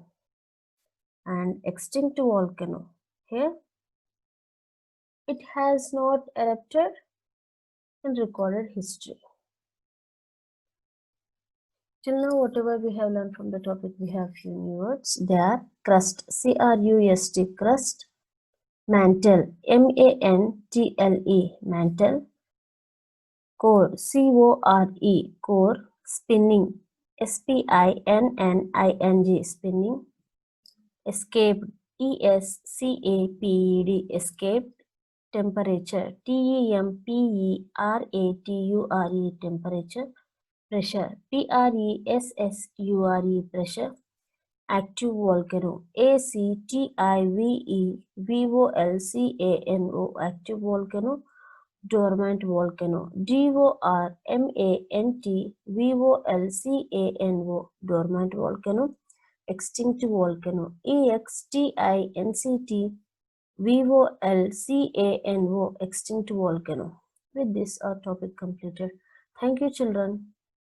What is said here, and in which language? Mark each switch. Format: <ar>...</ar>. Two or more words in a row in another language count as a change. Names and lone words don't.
<en>And extinct volcano, here it has not erupted in recorded history. Till now, whatever we have learned from the topic, we have few new words. They are crust, C-R-U-S-T, crust, mantle, M-A-N-T-L-E, mantle, core, C-O-R-E, core, spinning, S-P-I-N-N-I-N-G, spinning, escaped, E-S-C-A-P-E-D, escaped, temperature, T-E-M-P-E-R-A-T-U-R-E, temperature, pressure, P-R-E-S-S-U-R-E, pressure, active volcano, A-C-T-I-V-E-V-O-L-C-A-N-O, active volcano, dormant volcano, D-O-R-M-A-N-T-V-O-L-C-A-N-O, dormant volcano, extinct volcano, E-X-T-I-N-C-T-V-O-L-C-A-N-O, extinct volcano. With this, our topic completed. Thank you, children.</en>